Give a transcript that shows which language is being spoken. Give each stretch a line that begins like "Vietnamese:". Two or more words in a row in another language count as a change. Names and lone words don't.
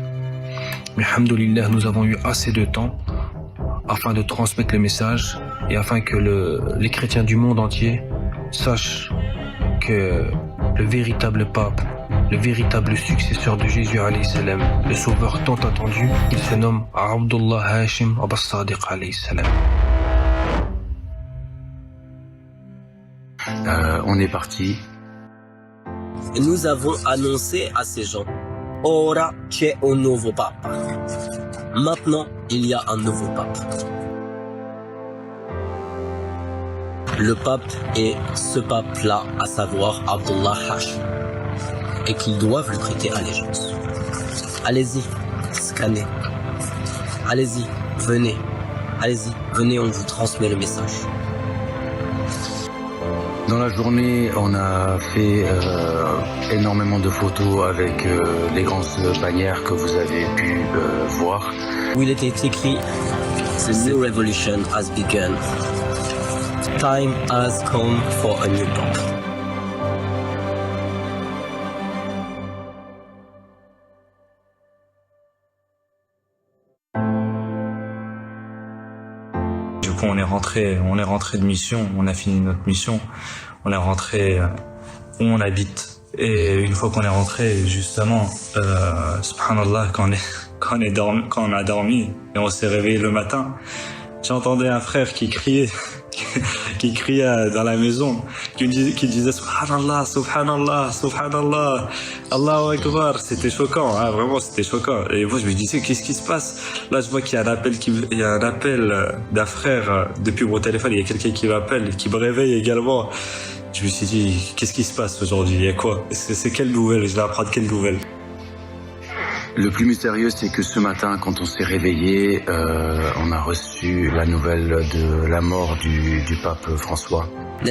French: Mais alhamdoulilah, nous avons eu assez de temps afin de transmettre le message et afin que les chrétiens du monde entier sachent que le véritable pape, le véritable successeur de Jésus
Arabic: عليه السلام,
French: le sauveur tant attendu, il se nomme Abdullah Hashim Abbas Sadiq
Arabic: عليه السلام.
French: On est parti. Et nous avons annoncé à ces gens,
Italian: Ora c'è un nuovo papa.
French: Maintenant, il y a un nouveau pape. Le pape est ce pape-là, à savoir Abdullah Hashim, et qu'ils doivent lui prêter allégeance. Allez-y, scannez. Allez-y, venez. Allez-y, venez, on vous transmet le message. Dans la journée, on a fait énormément de photos avec les grandes bannières que vous avez pu voir. Où il était écrit
English: The new revolution has begun. Time has come for a new pape.
French: Du coup, on est rentré de mission, on a fini notre mission, on est rentré où on habite. Et une fois qu'on est rentré, justement, subhanallah, quand on a dormi et on s'est réveillé le matin, j'entendais un frère qui criait dans la maison, qui disait
Arabic: سبحان الله سبحان الله سبحان الله الله أكبر.
French: C'était choquant, hein, vraiment c'était choquant. Et moi je me disais qu'est-ce qui se passe? Là je vois qu'il y a un appel d'un frère depuis mon téléphone, il y a quelqu'un qui m'appelle, qui me réveille également. Je me suis dit qu'est-ce qui se passe aujourd'hui? Il y a quoi? C'est quelle nouvelle? Je vais apprendre quelle nouvelle? Le plus mystérieux, c'est que ce matin, quand on s'est réveillé, on a reçu la nouvelle de la mort du pape François.